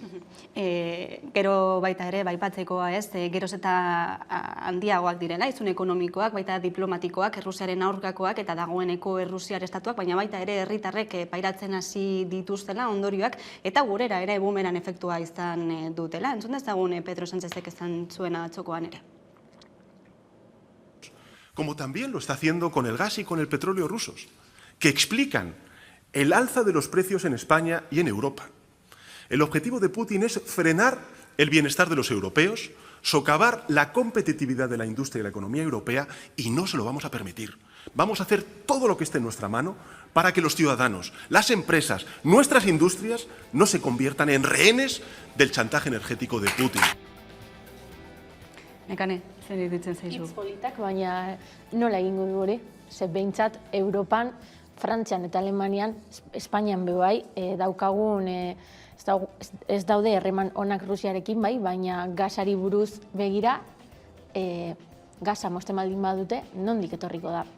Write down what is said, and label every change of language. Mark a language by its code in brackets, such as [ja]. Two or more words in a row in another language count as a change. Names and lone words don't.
[eu] Gero baita ere, baipatzekoa ez, geroz eta handiagoak direla, izun ekonomikoak, baita diplomatikoak, Errusiaren aurkakoak eta dagoeneko Errusiar estatuak, baina baita ere herritarrek pairatzen hasi dituztela ondorioak, eta gurera ere bumeran efektua izan dutela. Entzun dezagun Pedro Sánchezek izan zuena atzokoan ere. [es] Como también lo está haciendo con el gas y con el petróleo rusos, que explican el alza de los precios en España y en Europa. El objetivo de Putin es frenar el bienestar de los europeos, socavar la competitividad de la industria y la economía europea, y no se lo vamos a permitir. Vamos a hacer todo lo que esté en nuestra mano para que los ciudadanos, las empresas, nuestras industrias no se conviertan en rehenes del chantaje energético de Putin. [eu] Nekane, zer iruditzen zaizu? Hitz politak, baina nola egingo du hori? Ze behintzat Europan, Frantzian eta Alemanian, Espainian bebai, daukagun, ez daude herreman onak Rusiarekin bai, baina gasari buruz begira, gasa mozten baldin badute, nondik etorriko da.